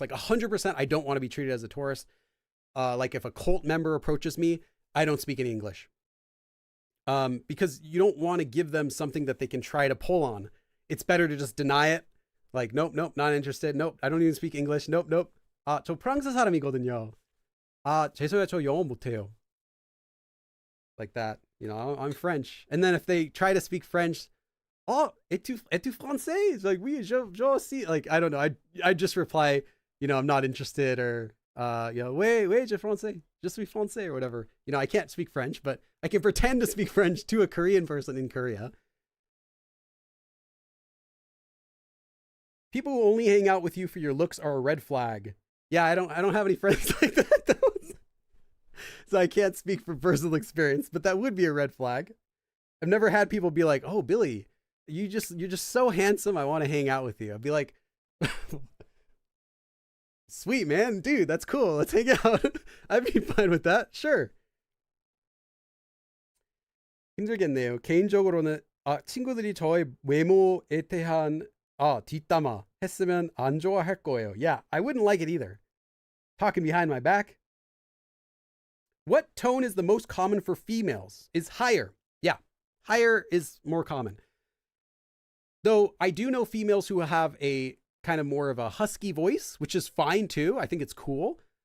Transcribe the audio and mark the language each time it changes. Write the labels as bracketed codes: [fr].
[en] Like 100% I don't want to be treated as a tourist. Like if a cult member approaches me, I don't speak any English. Because you don't want to give them something that they can try to pull on. It's better to just deny it. Like, nope, not interested. Nope, I don't even speak English. Nope. [ko] 저 프랑스 사람이거든요. 죄송해요, 저 영어 못해요. [en] Like that, you know, I'm French. And then if they try to speak French, [fr] et-tu français? [en] It's like, [fr] oui, je aussi. [en] Like, I don't know. I just reply, you know, I'm not interested, or, you know, [fr] oui, je français. Je suis français, or whatever. [en] You know, I can't speak French, but I can pretend to speak French to a Korean person in Korea. People who only hang out with you for your looks are a red flag. Yeah, I don't have any friends like that, though. So I can't speak from personal experience, but that would be a red flag. I've never had people be like, "Oh, Billy, you're just so handsome. I want to hang out with you." I'd be like, "Sweet, man, dude, that's cool. Let's hang out." I'd be fine with that. Sure. [ko] 힘들겠네요. 개인적으로는 친구들이 저의 외모에 대한 뒷담화 했으면 안 좋아할 거예요. [en] Yeah, I wouldn't like it either. Talking behind my back. What tone is the most common for females? Is higher. Yeah, higher is more common. Though I do know females who have a kind of more of a husky voice, which is fine too. I think it's cool.